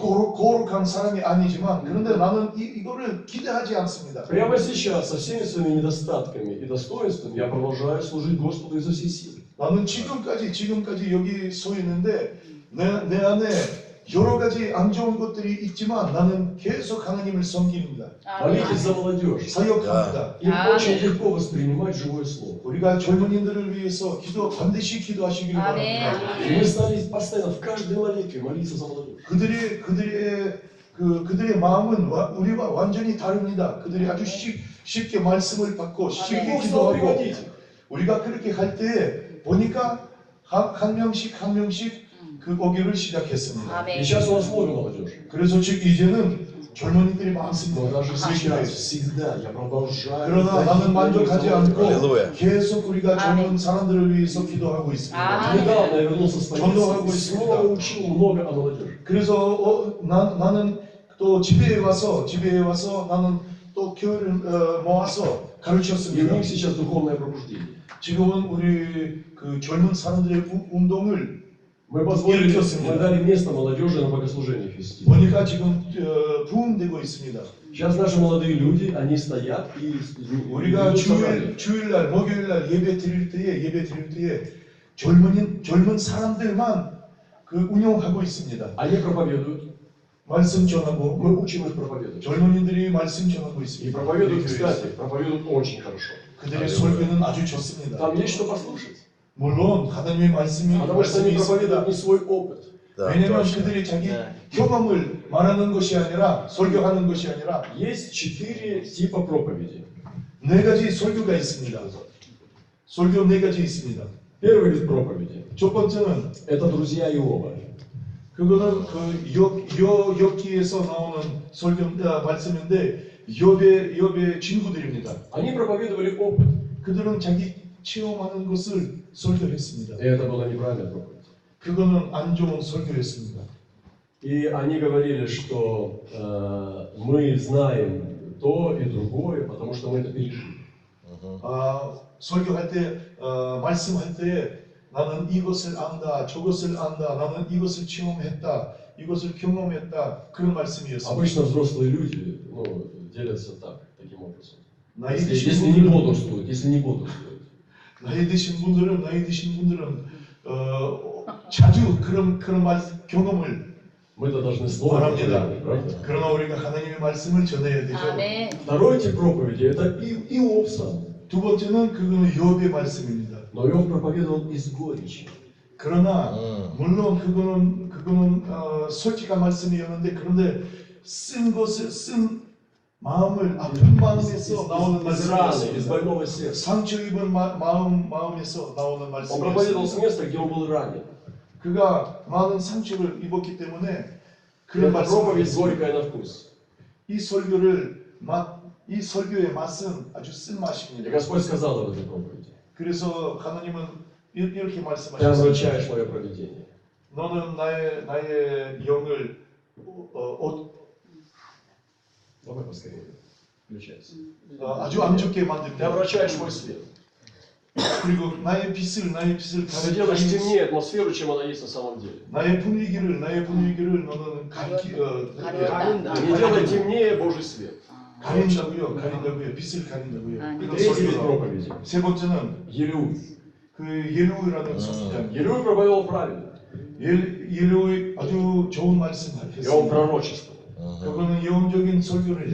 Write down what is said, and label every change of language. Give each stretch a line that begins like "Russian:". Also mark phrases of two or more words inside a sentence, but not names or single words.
Korean: 거룩한 사람이 아니지만 그런데 나는 이거를 기대하지 않습니다.
Russian: Прямо сейчас, со всеми своими недостатками и достоинствами, я продолжаю служить Господу изо всей силы.
Korean: 나는 지금까지 여기 서 있는데 내 안에 여러 가지 안 좋은 것들이 있지만 나는 계속 하나님을 섬깁니다.
Russian: Молитесь за молодежь.
Korean: 사역합니다.
Russian: Им Аминь. очень легко воспринимать живое слово.
Korean: 우리가 젊은이들을 위해서 반드시 기도하시길 아멘. 바랍니다.
Russian: И мы стали постоянно в каждой молитве молиться за молодежь.
Korean: 그들의 마음은 우리와 완전히 다릅니다. 그들이 아주 쉽게 말씀을 받고 쉽게 아멘.
Russian: Бог стал
Korean: 기도하고
Russian: приводить.
Korean: 우리가 그렇게 할 때 보니까 한 명씩 그 오기를 시작했습니다.
Russian: И
Korean: 아멘.
Russian: сейчас у нас много молодежи.
Korean: 그래서 즉 이제는 젊은이들이 많습니다.
Russian: Но даже сейчас, всегда, я продолжаю.
Korean: 그러나 나는 만족하지 않고 할렐루야. 계속 우리가 젊은 아멘. 사람들을 위해서 기도하고 있습니다. 아멘.
Russian: Недавно я вернулся с
Korean: 전도하고
Russian: поездки,
Korean: 있습니다.
Russian: снова учил много о молодежи.
Korean: 그래서 나는 또 집회에 와서 나는 또 교회를 모아서
Russian: И у
Korean: 가르쳤습니다.
Russian: них сейчас духовное пробуждение.
Korean: 지금은 우리 그 젊은 사람들의 운동을
Russian: Мы позволили,
Korean: 일으켰습니다.
Russian: мы дали место молодежи на богослужениях вести.
Korean: 보니까 지금 부흥되고 있습니다.
Russian: Сейчас наши молодые люди, они стоят и
Korean: 우리가
Russian: ведут собрание.
Korean: 주일날 목요일날 예배 드릴 때에 젊은 사람들만 그 운영하고 있습니다.
Russian: Они проповедуют,
Korean: 말씀 전하고
Russian: мы учим их проповедовать.
Korean: 젊은이들이 말씀 전하고
Russian: И
Korean: 있습니다.
Russian: проповедуют,
Korean: 우리 교회에서.
Russian: кстати, проповедуют очень хорошо.
Korean: 그들의 설교는 아주 좋습니다.
Russian: Там есть что послушать.
Korean: 물론 하나님의 말씀이
Russian: Потому что они
Korean: 있습니다.
Russian: проповедуют не свой опыт. Да,
Korean: 왜냐하면
Russian: точно.
Korean: 그들이 자기 경험을 말하는 것이 아니라 설교하는 것이 아니라
Russian: Есть 4 типа проповеди.
Korean: 네 가지 설교가 있습니다. 설교 네 가지 있습니다.
Russian: Первый вид проповеди
Korean: 첫 번째는 –
Russian: это друзья Иова.
Korean: 그거는 그 욥기에서 나오는 말씀인데 욥의 친구들입니다.
Russian: Они проповедовали опыт.
Korean: 그들은 자기 체험하는 것을 설교했습니다.
Russian: И это была неправильная проповедь.
Korean: 그거는 안 좋은 설교였습니다.
Russian: И они говорили, что мы знаем то и другое, потому что мы это пережили.
Korean: 설교할 때 말씀할 때 나는 이것을 안다, 저것을 안다, 나는 이것을 체험했다, 이것을 경험했다 그런 말씀이었습니다.
Russian: Обычно взрослые люди делятся таким образом.
Korean: 나이
Russian: Если не бодрствуют.
Korean: 나이 드신 분들은 자주 그런 경험을
Russian: Мы-то должны слово
Korean: 말합니다.
Russian: проповедовать, правда?
Korean: 그러나 우리가 하나님의 말씀을 전해야 되죠. 아멘.
Russian: Второй тип проповеди – это Иов сам.
Korean: 두 번째는 그거는 욥의 말씀입니다.
Russian: Но Иов проповедовал из горечи.
Korean: 그러나 물론 그거는 솔직한 말씀이었는데 그런데 쓴 마음을 아픈 마음에서 나오는
Russian: Из раны, из
Korean: 말씀이었습니다.
Russian: больного сердца.
Korean: 상처 입은 마음에서 나오는
Russian: Он проповедовал с
Korean: 말씀이었습니다.
Russian: места, где он был ранен.
Korean: 그가 많은 상처를 입었기 때문에
Russian: И
Korean: 그런
Russian: эта проповедь
Korean: 말씀을
Russian: горькая на вкус.
Korean: 이 설교의 맛은 아주 쓴
Russian: И
Korean: 맛입니다.
Russian: Господь сказал об этой проповеди.
Korean: 그래서 하나님은 이렇게
Russian: Ты
Korean: 말씀하셨습니다.
Russian: омрачаешь мое провидение.
Korean: 너는 나의 영을
Russian: Давай поскорее. Включайся.
Korean: 아주 안 좋게
Russian: Ты
Korean: 만듭니다.
Russian: омрачаешь мой свет.
Korean: 그리고 나의 빛을
Russian: Ты делаешь темнее атмосферу, чем она есть на самом деле.
Korean: 나의 분위기를 너는 가린다. Не делай темнее Божий свет. 가린다고요. 빛을 가린다고요. 아니. 이건
Russian: Третий вид
Korean: 설교다.
Russian: проповеди.
Korean: 세 번째는
Russian: Елеуй.
Korean: 그 예루이라는 선지자입니다.
Russian: Елеуй проповедовал правильно.
Korean: 예루이 아주 좋은 말씀
Russian: И он
Korean: 했습니다.
Russian: пророчествовал.
Korean: 그거는 예언적인 설교를